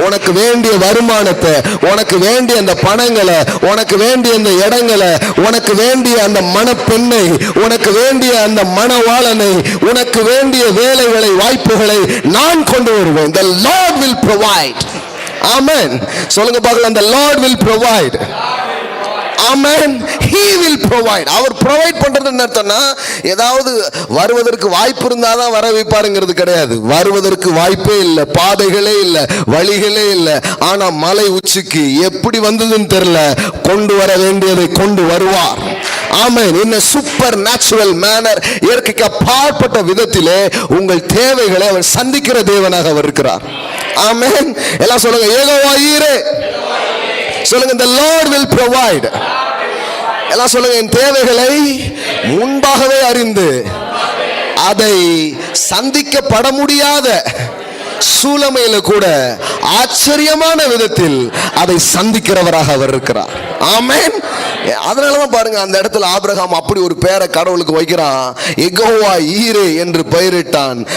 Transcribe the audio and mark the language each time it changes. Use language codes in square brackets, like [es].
[ta] உனக்கு வேண்டிய வருமானத்தை, உனக்கு வேண்டிய அந்த பணங்களை, உனக்கு வேண்டிய அந்த இடங்களை, உனக்கு வேண்டிய அந்த மணப்பெண்ணை, உனக்கு வேண்டிய அந்த மணவாளனை, உனக்கு வேண்டிய வேலைகளை, வாய்ப்புகளை நான் கொண்டு வருவேன். [en] The Lord will provide. [ta] ஆமென். சொல்லுங்க பார்க்கலாம், [en] the Lord will provide. Amen. He will provide. [ta] Our provide பண்றது என்ன அர்த்தம்னா, ஏதாவது வருவதற்கு வாய்ப்பு இருந்தாதான் வர வைப்பாருங்கிறது கிடையாது. வருவதற்கு வாய்ப்பே இல்லை, பாதைகளே இல்லை, வழிகளே இல்லை. ஆனா மலை உச்சிக்கு எப்படி வந்ததுன்னு தெரியல, கொண்டு வர வேண்டியதை கொண்டு வருவார். ஆமென். [en] in a supernatural manner, [ta] இயற்கைக்கு அப்பாற்பட்ட விதத்திலே உங்கள் தேவைகளை அவர் சந்திக்கிற தேவனாக அவர் இருக்கிறார். ஆமென். எல்லாம் சொல்லுங்க, யெகோவா ஈரே. சொல்லுங்க, [en] the Lord will provide. [ta] எல்லாம் சொல்லுங்க, என் தேவைகளை முன்பாகவே அறிந்து அதை சந்திக்கப்பட முடியாத சூழமையில கூட ஆச்சரியமான விதத்தில் அதை சந்திக்கிறவராக அவர் இருக்கிறார். ஆமென். அதனாலதான் பாருங்க, அந்த இடத்துல ஆபிரகாம் அப்படி ஒரு பேரை கடவுளுக்கு வைக்கிறான், யெகோவா ஈரே என்று பெயரிட்டான்.